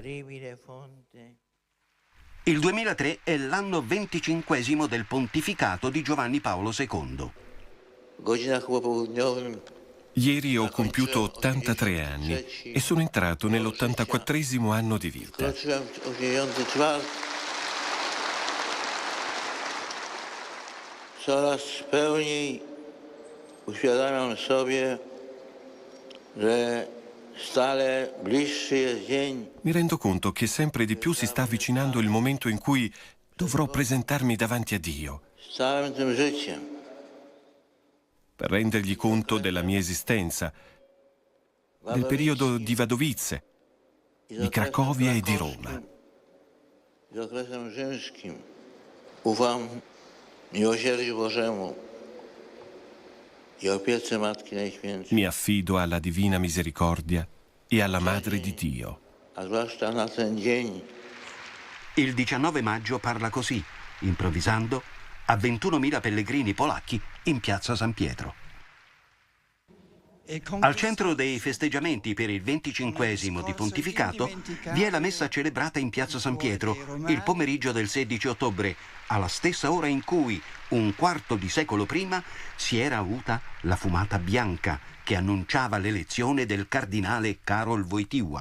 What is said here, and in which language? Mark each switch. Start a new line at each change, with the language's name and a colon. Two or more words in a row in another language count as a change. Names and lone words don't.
Italian: Il 2003 è l'anno 25° del pontificato di Giovanni Paolo II. Ieri ho compiuto 83 anni e sono entrato nell'84° anno di vita.
Polish: Coraz pełniej uświadamiam sobie, że stale bliższy jest dzień.
Italian: Mi rendo conto che sempre di più si sta avvicinando il momento in cui dovrò presentarmi davanti a Dio
Polish: Z całym tym życiem.
Italian: per rendergli conto della mia esistenza, del periodo di Wadowice, di Cracovia e di Roma.
Polish: Z okresem rzymskim ufam miłosierdziu Bożemu i opiece Matki Najświętszej.
Italian: Mi affido alla Divina Misericordia e alla Madre di Dio.
Polish: A zwłaszcza na ten dzień.
Italian: Il 19 maggio parla così, improvvisando, a 21.000 pellegrini polacchi in piazza San Pietro. Al centro dei festeggiamenti per il 25° di pontificato vi è la messa celebrata in piazza San Pietro il pomeriggio del 16 ottobre, alla stessa ora in cui, un quarto di secolo prima, si era avuta la fumata bianca che annunciava l'elezione del cardinale Karol Wojtyła.